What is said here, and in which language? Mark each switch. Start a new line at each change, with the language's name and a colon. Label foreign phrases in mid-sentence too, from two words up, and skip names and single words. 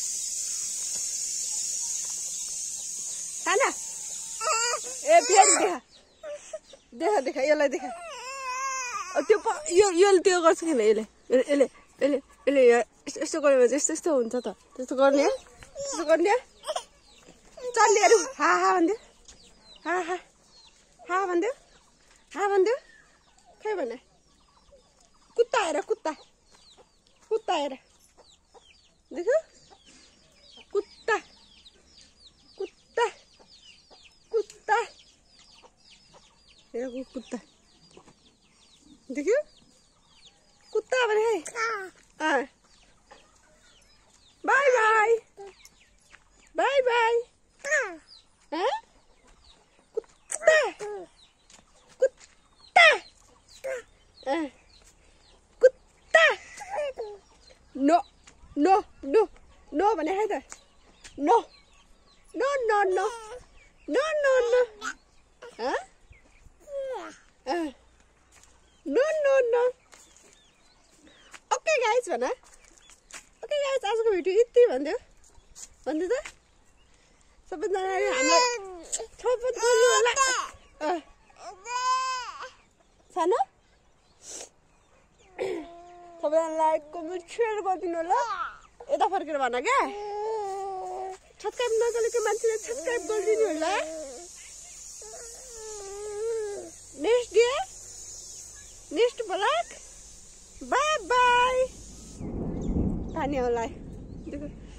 Nepali: खाना ए फेरि देखा देखा यसलाई देखा त्यो यो त्यो गर्छ किन यसले यसले यसले यसले यस्तो गऱ्यो भने चाहिँ यस्तो हुन्छ त त्यस्तो गर्ने त्यस्तो गर्ने चल्लिहरू हा हा भन्दियो हा हा हा भन्दियो हा भन्दियो खै भने कुत्ता हेर कुत्ता कुत्ता हेर देख्यो कुत्ता कुत्ता कुत्ता हेर कुत्ता देख्यो कुत्ता भने है
English: bye bye bye bye
Nepali: कुत्ता कुत्ता कुत्ता
English: no no no no
Nepali: भने है त
English: no no no no no no no no no no okay guys
Nepali: भन
English: okay guys
Nepali: आजको भिडियो यति भन्दियो भन्दै त सबैजनाले हामीलाई सपोर्ट गर्नु होला सानो सबैजनालाई कमेन्ट सेयर गरिदिनु होला यता फर्केर भन क्या सब्सक्राइब नगरेको मान्छेले सब्सक्राइब गरिदिनु होला
English: next day next blog bye bye
Nepali: पानी होला